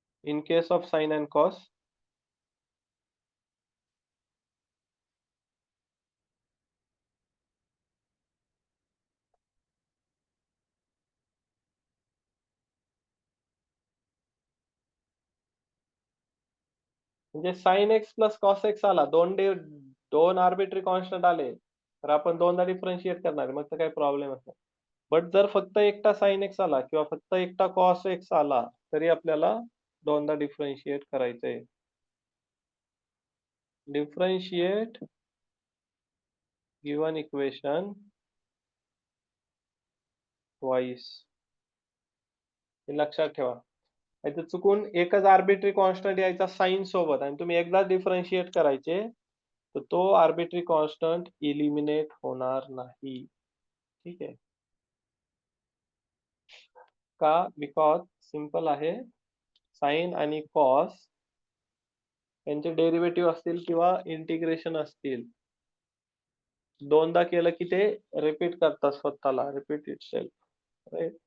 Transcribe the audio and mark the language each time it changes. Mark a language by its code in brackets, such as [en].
[en] in case of sine and cos [mr] म्हणजे sine x plus cos x आला, दोन arbitrary constant आले तर आपण दोनदा डिफरन्शिएट करणार, मग तर काही प्रॉब्लेम नाही. बट जर फक्त एकटा साइन एक्स आला किंवा फक्त एकटा कॉस एक्स आला तरी आपल्याला दोनदा डिफरन्शिएट करायचंय. [en] Differentiate given equation twice. [mr] हे लक्षात ठेवा. इथे चुकून एकच आर्बिट्ररी कॉन्स्टंट यायचा साइन सोबत आणि तुम्ही एकदा डिफरन्शिएट करायचे तर तो आर्बिट्ररी कॉन्स्टंट इलिमिनेट होणार नाही. ठीक आहे का? बिकॉज सिंपल आहे, साइन आणि कॉस यांचे डेरिव्हेटिव्ह असतील किंवा इंटिग्रेशन असतील, दोनदा केलं की ते रिपीट करतात स्वतःला, [en] Repeat itself. Right.